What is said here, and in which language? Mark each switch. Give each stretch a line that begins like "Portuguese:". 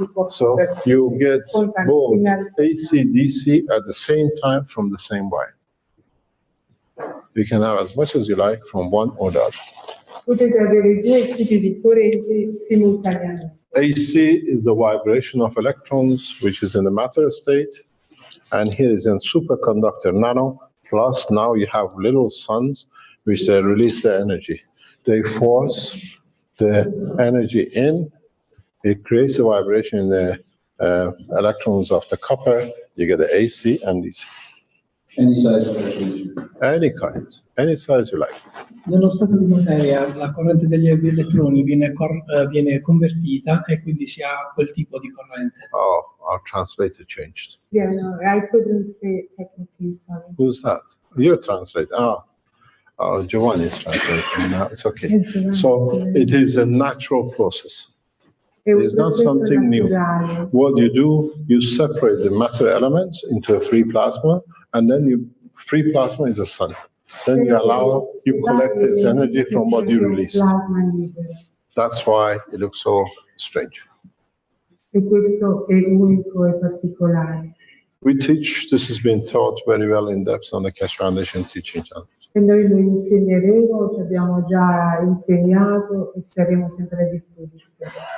English: So you get both AC, DC at the same time from the same wire. You can have as much as you like from one or the other.
Italian: Potete avere due tipi di correnti simultaneamente.
English: AC is the vibration of electrons, which is in the matter state, and here is in superconductor nano, plus now you have little suns, which they release the energy. They force the energy in, it creates a vibration in the electrons of the copper, you get the AC and DC. Any size of electricity. Any kind, any size you like.
Italian: Nello stato di materia la corrente degli elettroni viene convertita e quindi si ha quel tipo di corrente.
English: Oh, our translator changed. Yeah, no, I couldn't say technically, sorry. Who's that? You're translating. Oh, Giovanni is translating now. It's okay. So it is a natural process. It's not something new. What you do, you separate the matter elements into a free plasma, and then free plasma is a sun. Then you collect this energy from what you released. That's why it looks so strange.
Italian: E questo è unico e particolare.
English: We teach, this has been taught very well in depth on the Keshe Foundation teaching channel.
Italian: E noi lo insegneremo, ci abbiamo già insegnato e saremo sempre a disposizione.